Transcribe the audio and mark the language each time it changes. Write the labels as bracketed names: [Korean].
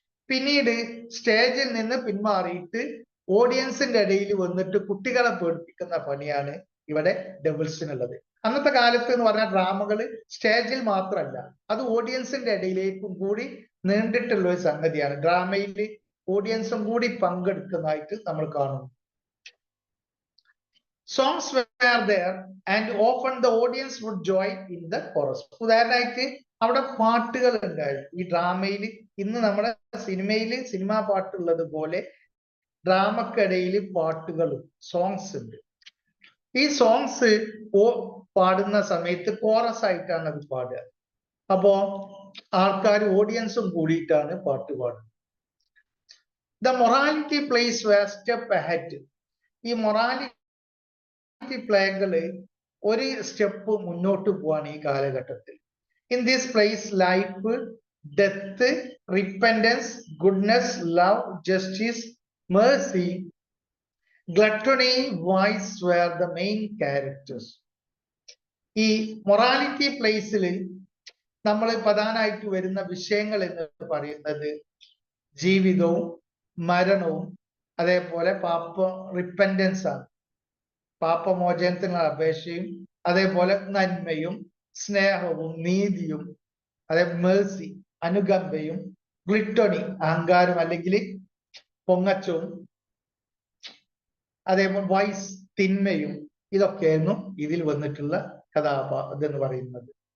[Malayalam] പിന്നീട് സ്റ്റേജിൽ നിന്ന് പിന്മാറിയിട്ട് ഓഡിയൻസിന്റെ ഇടയിൽ വന്നിട്ട് കുട്ടികളെ പേടിപ്പിക്കുന്ന പണിയാണ് ഇവിടെ ഡെവിൾസിനുള്ളത്. അന്നത്തെ കാലത്ത് എന്ന് പറഞ്ഞാൽ ഡ്രാമകൾ സ്റ്റേജിൽ മാത്രമല്ല, അത് ഓഡിയൻസിന്റെ ഇടയിലേക്കും കൂടി നീണ്ടിട്ടുള്ള ഒരു സംഗതിയാണ്. ഡ്രാമയിൽ ഓഡിയൻസും കൂടി പങ്കെടുക്കുന്നതായിട്ട് നമ്മൾ കാണുന്നു. [English] Songs were there and often the audience would join in the chorus. [Malayalam] ഉദാഹരണമായിട്ട് അവിടെ പാട്ടുകൾ ഉണ്ടായിരുന്നു. ഈ ഡ്രാമയിൽ ഇന്ന് നമ്മുടെ സിനിമാ പാട്ടുള്ളത് പോലെ ഡ്രാമക്കിടയിൽ പാട്ടുകളും സോങ്സ് ഉണ്ട്. ഈ സോങ്സ് പാടുന്ന സമയത്ത് കോറസ് ആയിട്ടാണ് അത് പാടുക. അപ്പോ ആൾക്കാർ ഓഡിയൻസും കൂടിയിട്ടാണ് പാട്ട് പാടുന്നത്. [English] The morality plays were step ahead. [Malayalam] ഈ മൊറാലിറ്റി പ്ലേകള് ഒരു സ്റ്റെപ്പ് മുന്നോട്ട് പോവാണ് ഈ കാലഘട്ടത്തിൽ. [English] In this place life, death, repentance, goodness, love, justice, mercy, gluttony, vice were the main characters. [Malayalam] ഈ മൊറാലിറ്റി പ്ലേസിൽ നമ്മൾ പ്രധാനമായിട്ട് വരുന്ന വിഷയങ്ങൾ എന്ന് പറയുന്നത് ജീവിതവും മരണവും അതേപോലെ റിപ്പൻഡൻസ് ആണ്, പാപമോചനത്തിനുള്ള അപേക്ഷയും അതേപോലെ നന്മയും സ്നേഹവും നീതിയും അതേ മേഴ്സി അനുകമ്പയും ഗ്ലിറ്റണി അഹങ്കാരം അല്ലെങ്കിൽ പൊങ്ങച്ചവും അതേപോലെ വൈസ് തിന്മയും ഇതൊക്കെയായിരുന്നു ഇതിൽ വന്നിട്ടുള്ള ഇതെന്ന് പറയുന്നത്.